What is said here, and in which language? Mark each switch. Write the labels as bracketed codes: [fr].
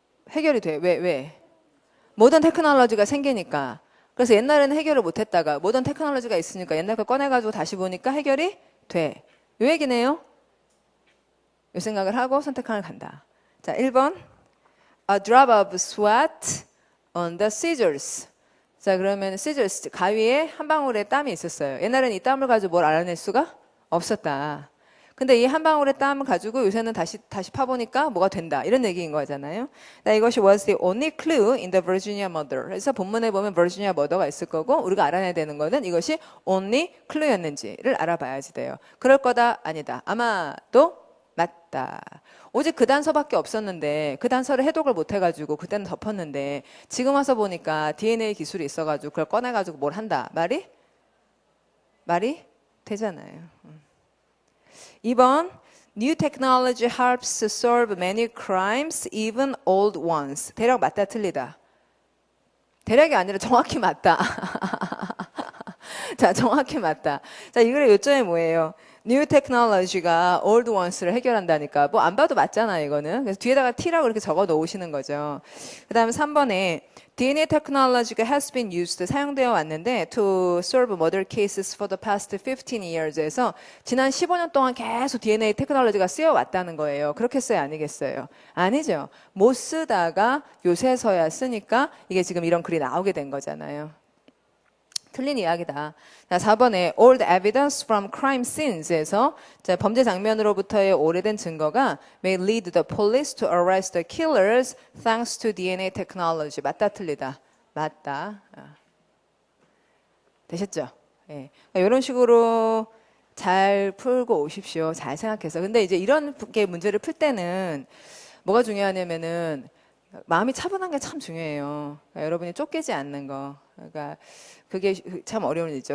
[ko] 해결이 돼. 왜? 모던 테크놀로지가 생기니까. 그래서 옛날에는 해결을 못했다가 모던 테크놀로지가 있으니까 옛날 거 꺼내가지고 다시 보니까 해결이 돼. 요 얘기네요. 요 생각을 하고 선택하는 간다. 자, 1번. [en] A drop of sweat on the scissors. [ko] 자, 그러면 scissors, 가위에 한 방울의 땀이 있었어요. 옛날에는 이 땀을 가지고 뭘 알아낼 수가 없었다. 근데 이 한 방울의 땀을 가지고 요새는 다시 파보니까 뭐가 된다. 이런 얘기인 거잖아요. 이것이 [en] was the only clue in the Virginia murder. [ko] 그래서 본문에 보면 Virginia murder가 있을 거고 우리가 알아내야 되는 거는 이것이 [en] only clue [ko] 였는지를 알아봐야지 돼요. 그럴 거다 아니다. 아마도 맞다. 오직 그 단서밖에 없었는데 그 단서를 해독을 못 해가지고 그때는 덮었는데 지금 와서 보니까 DNA 기술이 있어가지고 그걸 꺼내가지고 뭘 한다. 말이 되잖아요. 2번 [en] New technology helps solve many crimes, even old ones. [ko] 대략 맞다 틀리다. 대략이 아니라 정확히 맞다. 자, 정확히 맞다. 자, 이 글의 요점이 뭐예요? [en] New technology가 old ones를 [ko] 해결한다니까. 뭐 안 봐도 맞잖아, 이거는. 그래서 뒤에다가 T라고 이렇게 적어 놓으시는 거죠. 그 다음에 3번에 DNA technology가 [en] has been used, [ko] 사용되어 왔는데 [en] to solve murder cases for the past 15 years [ko] 에서 지난 15년 동안 계속 DNA 테크놀로지가 쓰여왔다는 거예요. 그렇겠어요? 아니겠어요? 아니죠. 못 쓰다가 요새서야 쓰니까 이게 지금 이런 글이 나오게 된 거잖아요. 틀린 이야기다. 자, 4번에 [en] old evidence from crime scenes에서 [ko] 자, 범죄 장면으로부터의 오래된 증거가 [en] may lead the police to arrest the killers thanks to DNA technology. [ko] 맞다 틀리다. 맞다. 되셨죠? 예. 그러니까 이런 식으로 잘 풀고 오십시오. 잘 생각해서. 근데 이제 이런 게 문제를 풀 때는 뭐가 중요하냐면은 마음이 차분한 게 참 중요해요. 그러니까 여러분이 쫓기지 않는 거. 그러니까 그게 참 어려운 일이죠.